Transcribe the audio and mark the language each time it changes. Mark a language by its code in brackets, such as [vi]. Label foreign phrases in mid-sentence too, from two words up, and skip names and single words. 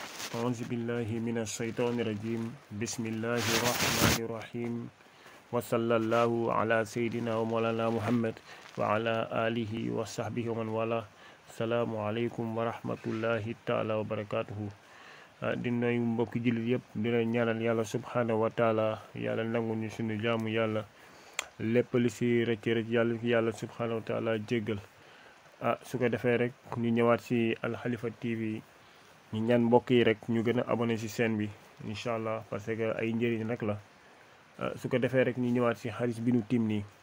[ar] أعوذ بالله من الشيطان الرجيم بسم الله الرحمن الرحيم وصلى الله على سيدنا ومولانا محمد وعلى آله وصحبه ومن والاه السلام عليكم ورحمة الله تعالى وبركاته [wo] di nuyu mbokki jullit yëpp dina ñaanal yàlla [ar] سبحانه وتعالى [wo] yàlla nangu ñu suñu jaamu yàlla lépp li si rëcc rëcc yàlla [ar] سبحانه وتعالى [wo] jéggal su ko defee rek ñu ñëwaat si Al Khalifa TV ñu ñaan mbokk yi rek ñu gën a abonné si chaîne bi [ar] إن شاء الله [fr] parce que [wo] ay njëriñ rek la su ko defee rek ñu ñëwaat si xadis bi nu tim nii